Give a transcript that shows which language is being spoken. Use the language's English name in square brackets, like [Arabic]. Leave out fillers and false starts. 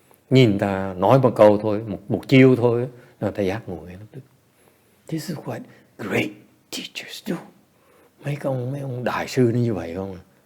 [Vietnamese] Nhìn ta nói một câu thôi, một chiêu thôi, là ta giác ngộ ngay lập tức. [English] This is what great teachers do. [Vietnamese] Mấy ông đại sư như vậy không?